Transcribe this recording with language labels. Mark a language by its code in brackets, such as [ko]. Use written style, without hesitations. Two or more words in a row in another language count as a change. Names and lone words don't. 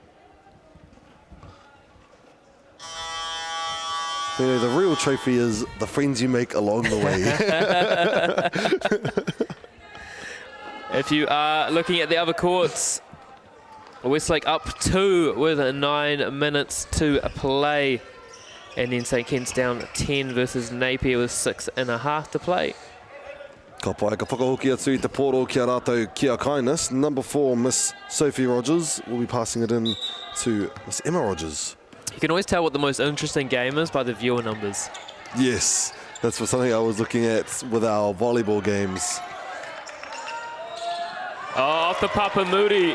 [en] You know, the real trophy is the friends you make along the way. If you are looking at the other courts, Westlake up 2 with 9 minutes to play. And then St Ken's down 10 versus Napier with 6.5 to play. [mi] Ka pai ka whakahoki atu I te pōro ki a rātou ki a kindness. [en] Number 4, Miss Sophie Rogers, will be passing it in to Miss Emma Rogers. You can always tell what the most interesting game is by the viewer numbers. Yes, that's for something I was looking at with our volleyball games. Oh, off the Papamuri.